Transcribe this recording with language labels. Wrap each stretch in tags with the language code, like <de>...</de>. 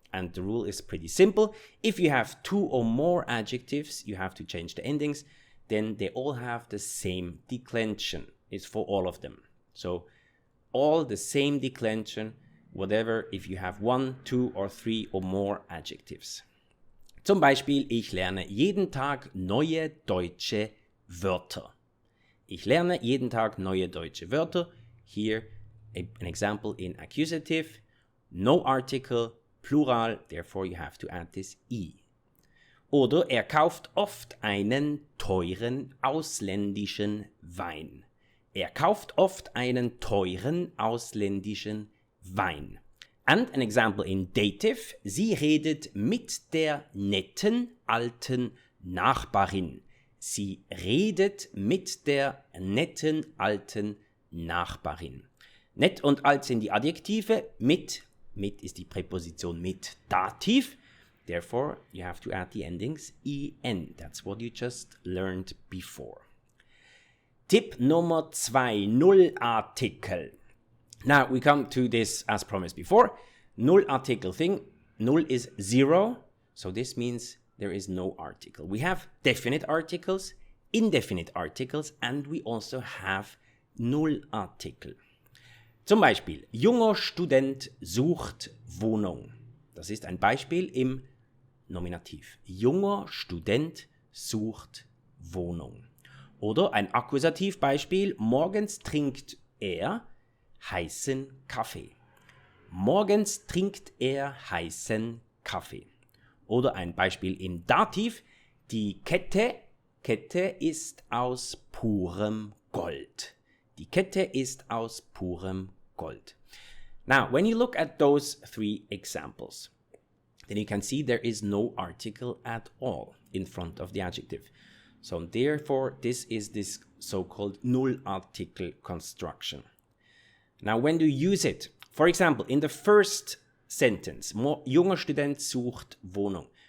<en>And the rule is pretty simple. If you have 2 or more adjectives, you have to change the endings. Then they all have the same declension. It's for all of them. So all the same declension, whatever, if you have 1, 2 or 3 or more adjectives.</en> <de>Zum Beispiel, ich lerne jeden Tag neue deutsche Wörter. Ich lerne jeden Tag neue deutsche Wörter.</de> <en>Here, an example in accusative, no article, plural, therefore you have to add this i.</en> <de>Oder er kauft oft einen teuren ausländischen Wein. Er kauft oft einen teuren ausländischen Wein.</de> <en>And an example in dative,</en> <de>sie redet mit der netten alten Nachbarin. Sie redet mit der netten alten Nachbarin. Nett und alt sind die Adjektive, mit ist die Präposition mit Dativ.</de> <en>Therefore, you have to add the endings en. That's what you just learned before.</en> <de>Tipp Nummer 2, Nullartikel.</de> <en>Now we come to this as promised before. Nullartikel thing. Null is 0, so this means there is no article. We have definite articles, indefinite articles, and we also have Nullartikel.</en> <de>Zum Beispiel, junger Student sucht Wohnung. Das ist ein Beispiel im Nominativ. Junger Student sucht Wohnung. Oder ein Akkusativbeispiel, morgens trinkt er heißen Kaffee. Morgens trinkt er heißen Kaffee. Oder ein Beispiel im Dativ, die Kette ist aus purem Gold. Die Kette ist aus purem Gold.</de> <en>Now, when you look at those 3 examples, then you can see there is no article at all in front of the adjective. So therefore, this is this so-called Nullartikel construction. Now, when do you use it? For example, in the first sentence,</en> <de>junger Student sucht Wohnung.</de>